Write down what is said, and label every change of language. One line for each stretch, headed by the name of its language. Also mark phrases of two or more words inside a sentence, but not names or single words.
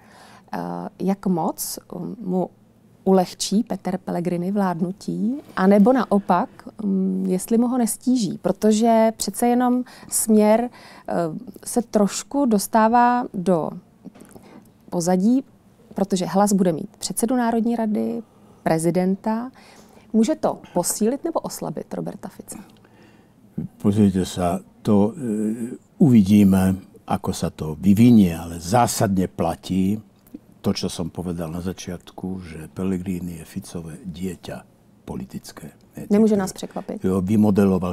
Czech: Jak moc mu ulehčí Peter Pellegrini vládnutí, anebo naopak, jestli mu ho nestíží? Protože přece jenom Směr se trošku dostává do pozadí, protože Hlas bude mít předsedu Národní rady, prezidenta. Může to posílit nebo oslabit Roberta Fica?
Slovak: Pozrite sa, to uvidíme, ako sa to vyvinie, ale zásadne platí to, čo som povedal na začiatku, že Pellegrini je Ficové dieťa politické. Nemôže nás prekvapiť. Ho vymodeloval.